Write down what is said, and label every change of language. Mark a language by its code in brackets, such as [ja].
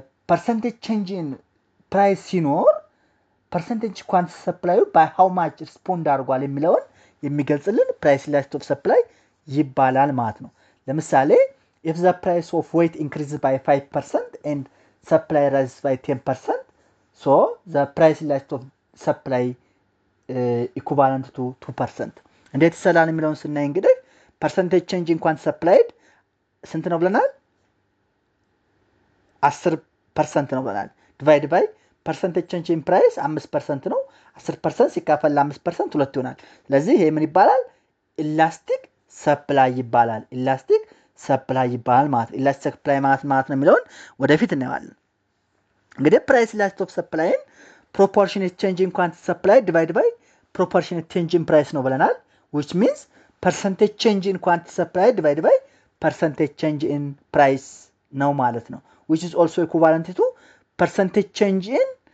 [en] ፐርሰንቴጅ ቼንጅ ኢን ፕራይስ ሲኖር ፐርሰንቴጅ ኳንቲቲ ሰፕላዩ ባይ ሃው ማች ሪስፖንድ አድርጓል የሚለውን የሚገልጽልን ፕራይስ ኢላስቲሲቲ ኦፍ ሰፕላይ ይባላል ማለት ነው። ለምሳሌ if the price of wheat increases by 5% and supply rises by 10%, so the price elasticity of supply equivalent to 2%. [am] እንዴት ይሰላል የሚለውን ስናይ እንግዲህ ፐርሰንቴጅ ቼንጅ እንኳን ሰፕላይድ ስንት ነው ብለናል? 10% ነው ብለናል። ዲቫይድ ባይ ፐርሰንቴጅ ቼንጅ ኢን ፕራይስ 5% ነው። 10% ሲካፈል ለ5% 2 ይሆናል። ስለዚህ ይሄ ምን ይባላል? ኢላስቲክ ሰፕላይ ይባላል። ኢላስቲክ ሰፕላይ ይባላል ማለት ነው። ኢላስቲክ ሰፕላይ ማለት ነው የሚለውን ወደፊት እናያለን። [en] እንግዲህ ፕራይስ ኢላስቲሲቲ ኦፍ ሰፕላይን ፕሮፖርሽኔት ቼንጅ ኢን ኳንቲቲ ሰፕላይ ዲቫይድ ባይ ፕሮፖርሽኔት ቼንጅ ኢን ፕራይስ ነው ብለናል። which means percentage change in quantity supply divided by percentage change in price ነው ማለት ነው። which is also equivalent to percentage change in